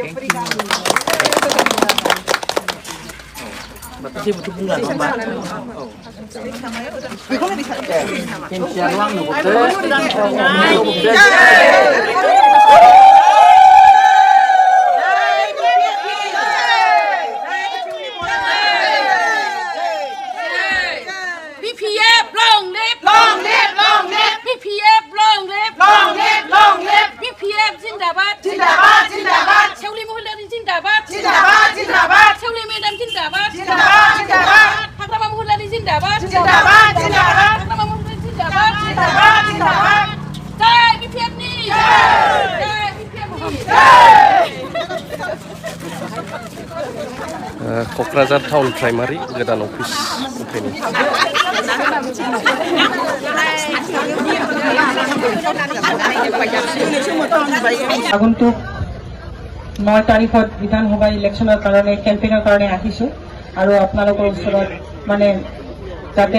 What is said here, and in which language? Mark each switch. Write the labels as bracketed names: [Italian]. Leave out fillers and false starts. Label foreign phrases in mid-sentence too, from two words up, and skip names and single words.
[Bodo] जेबोथ' बुंला नङा होमबा केमसियाल' आंनो [English] BPF long live, long live, long live. BPF long live, long live, long live. [Hindi] BPF जिंदाबाद, जिंदाबाद, जिंदाबाद. शेवली महिलारी जिंदाबाद, जिंदाबाद, जिंदाबाद. शेवली मैडम जिंदाबाद, जिंदाबाद, जिंदाबाद. हाग्रामा महिलारी जिंदाबाद, जिंदाबाद, जिंदाबाद. हाग्रामा महिलारी जिंदाबाद, जिंदाबाद, जिंदाबाद. [Bodo] जय BPF नि, जय BPF नि, क'क्राझार टाउन प्राइमारि गोदान अफिस ओमफ्राय [Assamese] আগন্তুক 9 তাৰিখত বিধানসভা ইলেকশ্যনৰ কাৰণে কেম্পেইনৰ কাৰণে আহিছোঁ আৰু আপোনালোকৰ ওচৰত মানে যাতে